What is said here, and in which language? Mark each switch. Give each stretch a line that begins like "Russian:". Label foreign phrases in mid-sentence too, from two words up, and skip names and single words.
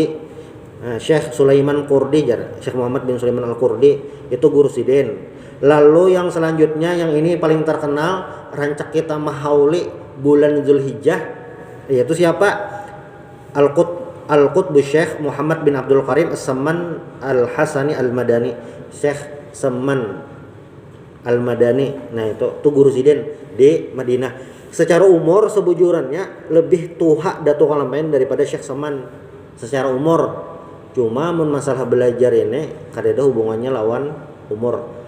Banjar: Syekh Sulaiman Qurdi, Syekh Muhammad bin Sulaiman Al-Qurdi itu guru Sidin. Lalu yang selanjutnya, yang ini paling terkenal, rancak kita mahauli bulan Zulhijjah, yaitu siapa? Al-Qutbu Syekh Muhammad bin Abdul Karim As-Samman Al-Hasani Al-Madani, Syekh Samman Al-Madani. Nah, itu guru Sidin di Madinah. Secara umur sebujurannya lebih tua Datuk Lampaian daripada Syekh Samman secara umur. Cuma mun masalah belajar ini kada ada hubungannya lawan umur.